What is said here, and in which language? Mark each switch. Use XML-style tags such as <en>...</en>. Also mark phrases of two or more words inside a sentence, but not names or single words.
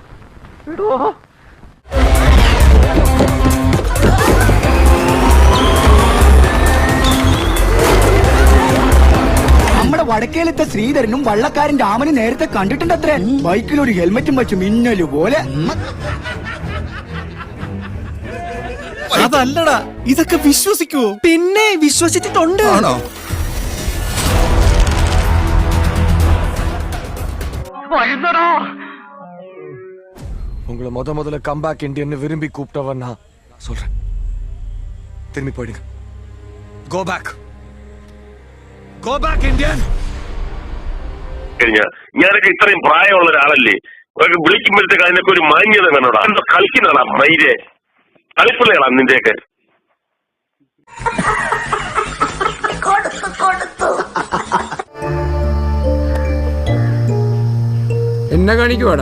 <ml>നമ്മുടെ വടക്കേലത്തെ ശ്രീധരനും വള്ളക്കാരൻ രാമനും നേരത്തെ കണ്ടിട്ടുണ്ടത്രേ. ബൈക്കിലൊരു ഹെൽമെറ്റും വെച്ച് മിന്നല് പോലെ. അതല്ലടാ, ഇതൊക്കെ വിശ്വസിക്കുവോ? പിന്നെ വിശ്വസിച്ചിട്ടുണ്ട്. ആണോ?</ml> <ta>உங்களை முதல்ல</ta> <en>comeback Indian</en> <ta>விரும்பி கூப்பிட்டவன் நான் சொல்றேன். திரும்பி போயிடுங்க.</ta> <en>go back Indian.</en> <ml>ഞാനൊക്കെ ഇത്രയും പ്രായമുള്ള ഒരാളല്ലേ, വിളിക്കുമ്പോഴത്തേക്ക് അതിനൊക്കെ ഒരു മാന്യത വേണോടാ. എന്തോ കളിക്കുന്നതാ മൈരെ, കളിപ്പിള്ളയാളാ നിന്റെയൊക്കെ. എന്നെ കാണിക്കുവാടാ.</ml>